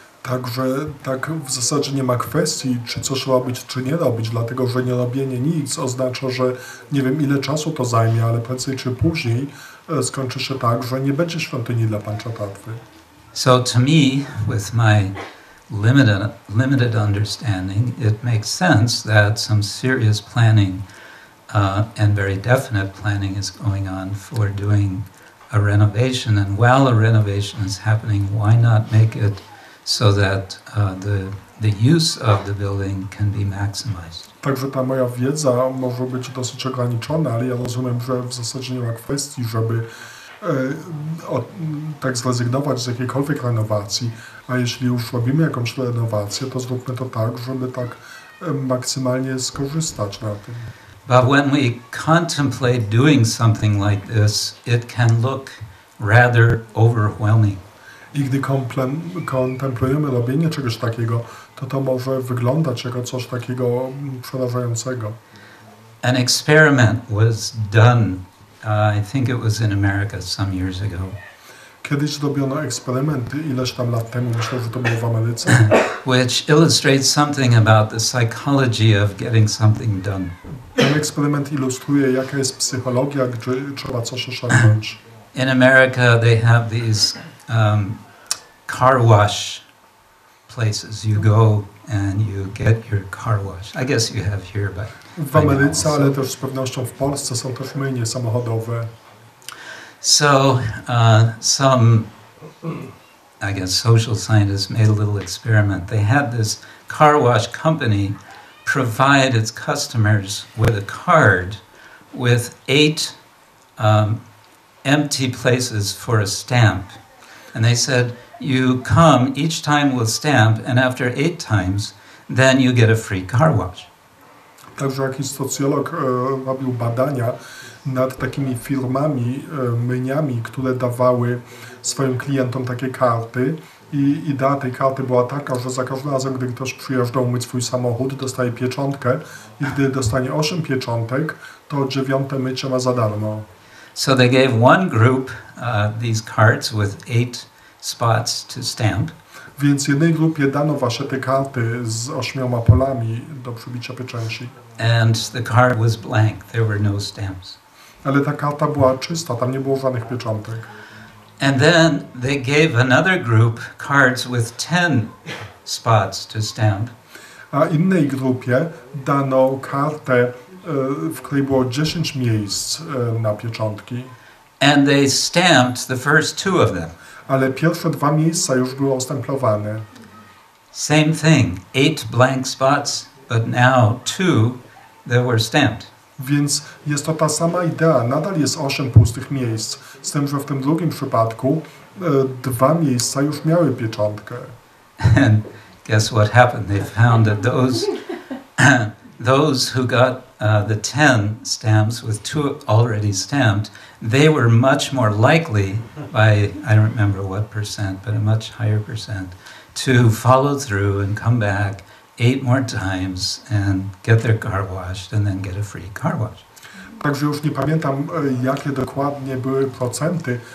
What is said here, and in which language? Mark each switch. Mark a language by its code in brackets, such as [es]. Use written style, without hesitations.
[pl] Także tak w zasadzie nie ma kwestii, czy coś robić, czy nie robić, dlatego że nie robienie nic oznacza, że nie wiem ile czasu to zajmie, ale prędzej czy później skończy się tak, że nie będzie świątyni dla Panchatattwy. [en] So to me, with my limited understanding, it makes sense that some serious planning and very definite planning is going on for doing a renovation. And while a renovation is happening, why not make it so that the use of the building can be maximized? [pl] Także ta moja wiedza może być dosyć ograniczona, ale ja rozumiem, że w zasadzie nie ma kwestii, żeby tak zrezygnować z jakiejkolwiek renowacji, a jeśli już robimy jakąś renowację, to zróbmy to tak, żeby tak maksymalnie skorzystać na tym. [en] But when we contemplate doing something like this, it can look rather overwhelming. [pl] I gdy kontemplujemy robienie czegoś takiego, to może wyglądać jako coś takiego przerażającego. [en] An experiment was done, I think it was in America some years ago. [pl] Kiedyś zrobiono eksperyment ileś tam lat temu, myślę, że to było w Ameryce. [en] Which illustrates something about the psychology of getting something done. [pl] Ten eksperyment ilustruje, jaka jest psychologia, gdy trzeba coś osiągnąć. [en] In America, they have these car wash places. You go and you get your car wash. I guess you have here, but [pl] w Ameryce, ale też z pewnością w Polsce są też myjnie samochodowe. [en] So some, I guess, social scientists made a little experiment. They had this car wash company provide its customers with a card with 8 empty places for a stamp. And they said, you come each time with stamp, and after 8 times, then you get a free car wash. [pl] Także jakiś socjolog robił badania nad takimi firmami, myjniami, które dawały swoim klientom takie karty I idea tej karty była taka, że za każdym razem, gdy ktoś przyjeżdżał myć swój samochód, dostaje pieczątkę i gdy dostanie 8 pieczątek, to 9 mycie ma za darmo. [en] So they gave one group these cards with 8 spots to stamp. [pl] Więc jednej grupie dano właśnie te karty z 8 polami do przybicia pieczęci. [en] And the card was blank. There were no stamps. [pl] Ale ta karta była czysta, tam nie było żadnych pieczątek. [en] And then they gave another group cards with 10 spots to stamp. [pl] A innej grupie dano kartę, w której było 10 miejsc na pieczątki. [en] And they stamped the first 2 of them. [pl] Ale pierwsze 2 miejsca już były ostemplowane. [en] Same thing, 8 blank spots, but now 2 that were stamped. [pl] Więc jest to ta sama idea, nadal jest 8 pustych miejsc, z tym, że w tym drugim przypadku 2 miejsca już miały pieczątkę. [en] And guess what happened? They found that those who got the 10 stamps with 2 already stamped, they were much more likely by, I don't remember what percent, but a much higher percent, to follow through and come back 8 more times and get their car washed and then get a free car wash. [pl] Także już nie pamiętam, jakie dokładnie były procenty.